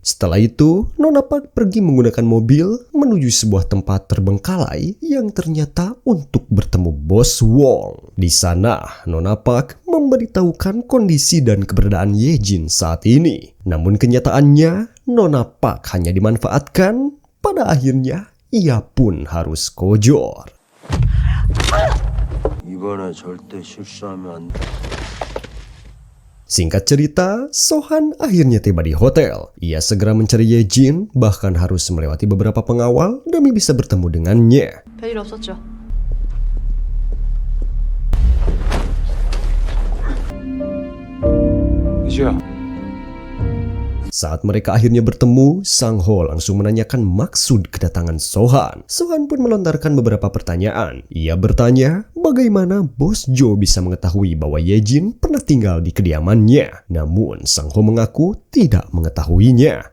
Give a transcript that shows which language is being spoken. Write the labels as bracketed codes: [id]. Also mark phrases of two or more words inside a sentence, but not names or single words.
[id] Setelah itu, Nona Park pergi menggunakan mobil menuju sebuah tempat terbengkalai yang ternyata untuk bertemu Bos Wong. Di sana, Nona Park memberitahukan kondisi dan keberadaan Ye Jin saat ini. Namun kenyataannya, Nona Park hanya dimanfaatkan. Pada akhirnya, ia pun harus kojor. [ko] 이번에 절대 실수하면 안 돼. [id] Singkat cerita, Sohan akhirnya tiba di hotel. Ia segera mencari Yejin, bahkan harus melewati beberapa pengawal demi bisa bertemu dengannya. [ko] 별일 없었죠? 이주야. [id] Saat mereka akhirnya bertemu, Sang Ho langsung menanyakan maksud kedatangan Sohan. Sohan pun melontarkan beberapa pertanyaan. Ia bertanya, bagaimana Bos Jo bisa mengetahui bahwa Yejin pernah tinggal di kediamannya. Namun, Sang Ho mengaku tidak mengetahuinya.